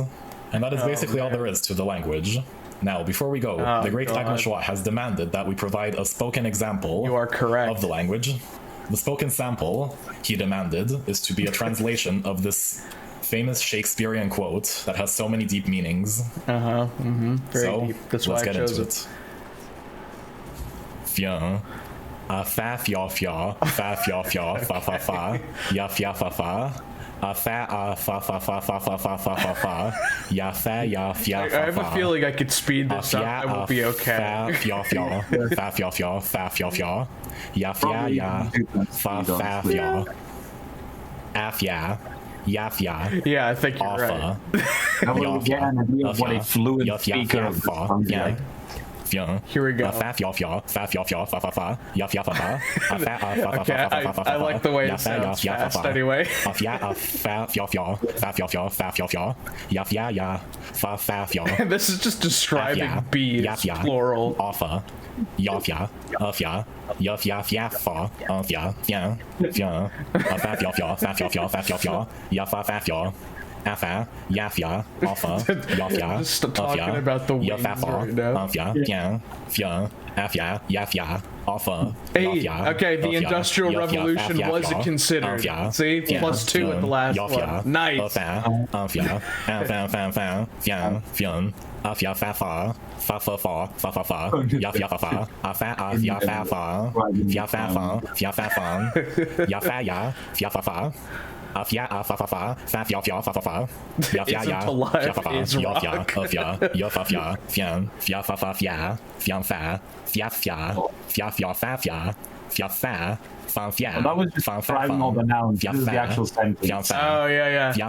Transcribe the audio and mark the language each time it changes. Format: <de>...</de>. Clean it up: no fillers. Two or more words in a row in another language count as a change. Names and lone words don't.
<en>And that is basically all there is to the language. Now, before we go, the great Agma Schwa has demanded that we provide a spoken example of the language. The spoken sample, he demanded, is to be a translation of this famous Shakespearean quote that has so many deep meanings. Very deep. That's why let's I get chose into it. Fia. Fa fia fia. Fa fia fia. Fa fa fa. Ya fia fa fa. Fa fa fa fa fa fa fa fa fa fa. Ya fia fa. I have a feeling I could speed this up. I will be okay. Fa fia fia. Fa fia fia. Fa fia fia. Ya fia ya. Fa fa fia. Afia. Yafia. Yeah, I think you're right. What a fluent speaker of yeah. Here we go. Okay, I like the way it sounds fast anyway. This is just describing bees, plural. Yafia, Afia, Yafia, Fiafa, Afia, Fian, Fian, Afafia, Fafia, Fafia, Yafa, Fafia, Afa, Yafia, Alpha, Yafia, Just talking about the wings right now. Afia, Fian, Fian, Afia, Yafia, Alpha, Hey, okay, the Industrial Revolution wasn't considered. See, +2 at the last one. Nice. Afia, Fian, Fian. Afia fa fa fa fa fa fa fa fa ya fa fa afa afia fa fa ya fa fa ya fa fa ya fa ya ya fa fa afia fa fa fa fa ya fa fa fa ya ya ya ya fa fa ya ya afia ya fa fa fian ya fa fa fia fian fa fia fia fia fia fa fia fia fa fan fia. That was just describing all the nouns. This is the actual sentence. Oh yeah, yeah.</en>